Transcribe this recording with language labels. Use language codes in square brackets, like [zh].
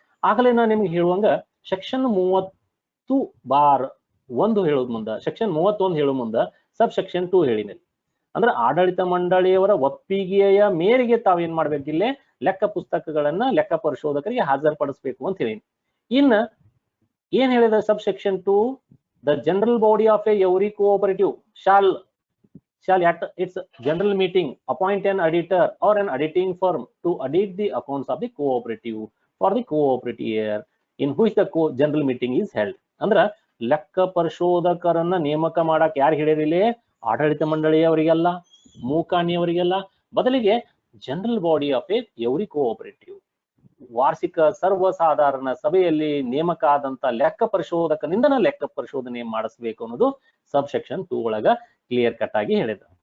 [kn] ಆಗಲೇ ನಾ ನಿಮ್ಗೆ ಹೇಳುವಂಗ ಸೆಕ್ಷನ್ 30(1) ಹೇಳೋದ್ ಮುಂದ ಸೆಕ್ಷನ್ 31 ಹೇಳೋ ಮುಂದ ಸಬ್ ಸೆಕ್ಷನ್ 2 ಹೇಳಿನಿ. ಅಂದ್ರೆ ಆಡಳಿತ ಮಂಡಳಿಯವರ ಒಪ್ಪಿಗೆಯ ಮೇರೆಗೆ ತಾವೇನ್ ಮಾಡ್ಬೇಕಿಲ್ಲೇ ಲೆಕ್ಕ ಪುಸ್ತಕಗಳನ್ನ ಲೆಕ್ಕ ಪರಿಶೋಧಕರಿಗೆ ಹಾಜರುಪಡಿಸ್ಬೇಕು ಅಂತ ಹೇಳಿ. ಇನ್ನ ಏನ್ ಹೇಳಿದ ಸಬ್ section 2? [en] The general body of every cooperative shall at its general meeting appoint an auditor or an auditing firm to audit the accounts of the cooperative for the cooperative year in which the general meeting is held. [kn] ಅಂದ್ರ ಲೆಕ್ಕ ಪರಿಶೋಧಕರನ್ನ ನೇಮಕ ಮಾಡಕ್ ಯಾರು ಹೇಳಿರಿಲಿ? ಆಡಳಿತ ಮಂಡಳಿಯವರಿಗೆಲ್ಲ, ಮೂಕಾಣಿಯವರಿಗೆಲ್ಲ, ಬದಲಿಗೆ [en] general body of every cooperative [kn] ವಾರ್ಷಿಕ ಸರ್ವಸಾಧಾರಣ ಸಭೆಯಲ್ಲಿ ನೇಮಕ ಆದಂತ ಲೆಕ್ಕ ಪರಿಶೋಧಕನಿಂದನ ಲೆಕ್ಕ ಪರಿಶೋಧನೆ ಮಾಡಿಸ್ಬೇಕು ಅನ್ನೋದು ಸಬ್ ಸೆಕ್ಷನ್ 2 ಒಳಗ ಕ್ಲಿಯರ್ ಕಟ್ ಆಗಿ ಹೇಳಿದ.